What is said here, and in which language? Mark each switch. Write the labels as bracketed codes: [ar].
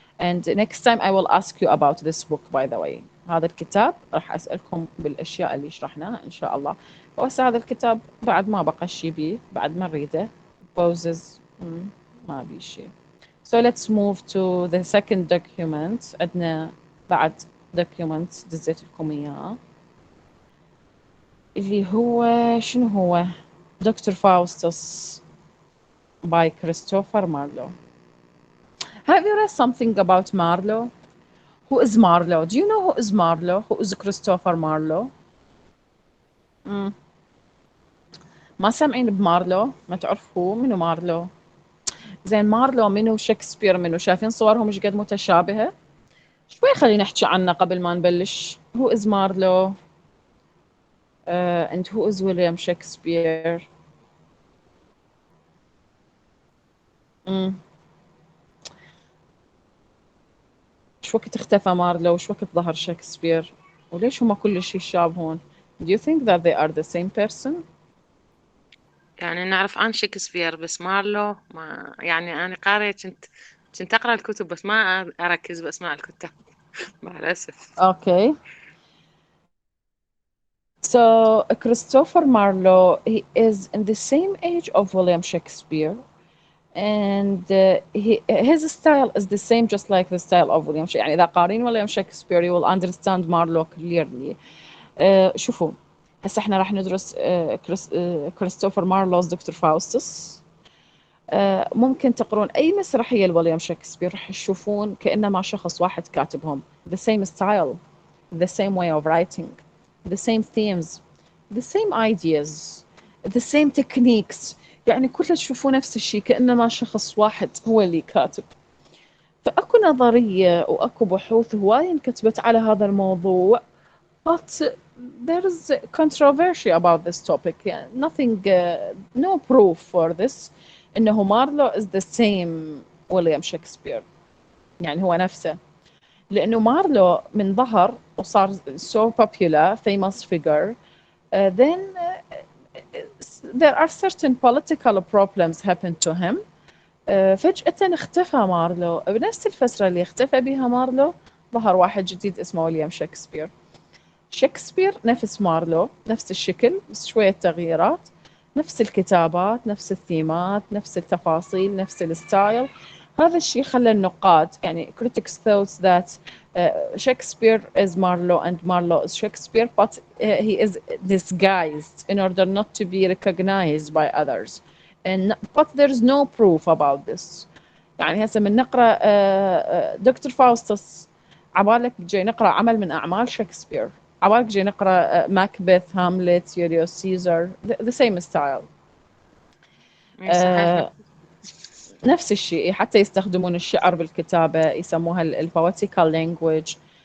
[en] And next time I will ask you about this book by the way. [ar] هذا الكتاب راح أسألكم بالأشياء اللي شرحناها إن شاء الله. بس هذا الكتاب بعد ما بقى شيء بيه، بعد ما نريده poses ما بيه شيء. [en] So let's move to the second document. [ar] عندنا بعد document دزيت لكم إياه اللي هو شنو هو؟ دكتور فاوستس by Christopher Marlowe. [en] Have you read something about Marlowe? Who is Marlowe? Do you know who is Marlowe? Who is Christopher Marlowe? [ar] ما سامعين بمارلو؟ ما تعرفوه؟ منو مارلو؟ زين مارلو منو؟ شكسبير منو؟ شايفين صورهم مش قد متشابهة؟ شوي خلينا نحكي عنه قبل ما نبلش. [en] Who is Marlowe? And who is William Shakespeare? [ar] شو وقت اختفى مارلو وشو وقت ظهر شكسبير؟ وليش هم كل شيء يشابهون؟ [en] Do you think that they are the same person? [ar] يعني نعرف عن شكسبير بس مارلو ما يعني أنا قارئة كنت أقرأ الكتب بس ما أركز بأسماء الكتاب مع الأسف. [en] Okay. So Christopher Marlowe, he is in the same age of William Shakespeare, and his style is the same, just like the style of William Shakespeare. [ar] يعني إذا قارين [en] William Shakespeare, you will understand Marlowe clearly. [ar] شوفوا هسه احنا راح ندرس كريستوفر مارلوز دكتور فاوستس. ممكن تقرون أي مسرحية لويليام شكسبير راح تشوفون كأنما شخص واحد كاتبهم. [en] The same style, the same way of writing, the same themes, the same ideas, the same techniques. [ar] يعني كلها تشوفون نفس الشيء كأنما شخص واحد هو اللي كاتب. فأكو نظرية وأكو بحوث هواية انكتبت على هذا الموضوع. [en] But there is controversy about this topic. Yeah, nothing, no proof for this. إنه Marlowe is the same William Shakespeare. [ar] يعني هو نفسه. لأنه مارلو من ظهر وصار [en] so popular, famous figure, then there are certain political problems happened to him. [ar] فجأة اختفى مارلو. بنفس الفترة اللي اختفى بها مارلو ظهر واحد جديد اسمه ويليام شكسبير. شكسبير نفس مارلو، نفس الشكل بس شوية تغييرات، نفس الكتابات، نفس الثيمات، نفس التفاصيل، نفس الستايل. هذا الشيء خلى النقاد يعني [en] critics thought that Shakespeare is Marlowe and Marlowe is Shakespeare, but he is disguised in order not to be recognized by others. But there is no proof about this. [ar] يعني هسه من نقرأ دكتور فاوستس عبالك جاي نقرأ عمل من أعمال شكسبير، عبالك جاي نقرأ ماكبث، هاملت، يوليوس سيزر، [en] the same style. [ar] صحيح. نفس الشيء، حتى يستخدمون الشعر بالكتابة، يسموها البويتيكال لانجويج.